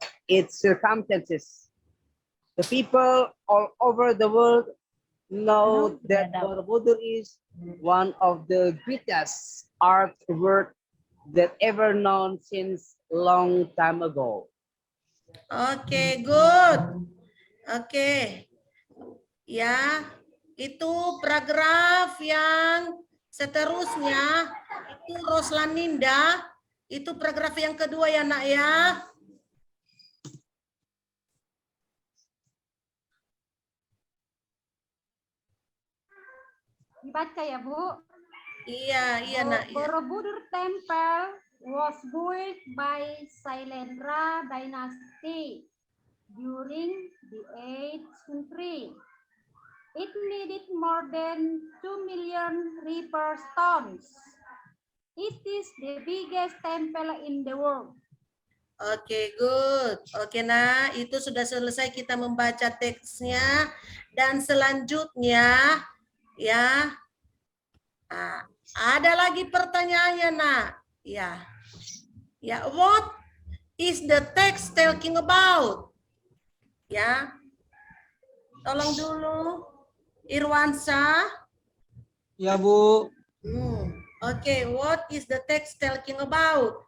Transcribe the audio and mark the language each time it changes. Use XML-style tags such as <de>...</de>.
<en>Its circumstances. The people all over the world know that Borobudur is one of the greatest artwork that ever known since long time ago. Oke, good. Oke.</en> <id>Ya, itu paragraf yang seterusnya itu Roslaninda. Itu paragraf yang kedua ya, Nak ya. Dibaca ya, Bu. Iya, Nak. Iya.</id> <en>Borobudur Temple was built by Sailendra Dynasty during the 8th century. It needed more than 2 million reaper stones. It is the biggest temple in the world.</en> <id>Oke, good. Oke, nah, itu sudah selesai kita membaca teksnya. Dan selanjutnya, ya, nah, ada lagi pertanyaannya, nak.</id> <en>Ya, what is the text talking about?</en> <id>Ya, tolong dulu, Irwansyah. Ya, Bu.</id> <en>Oke, what is the text talking about?</en>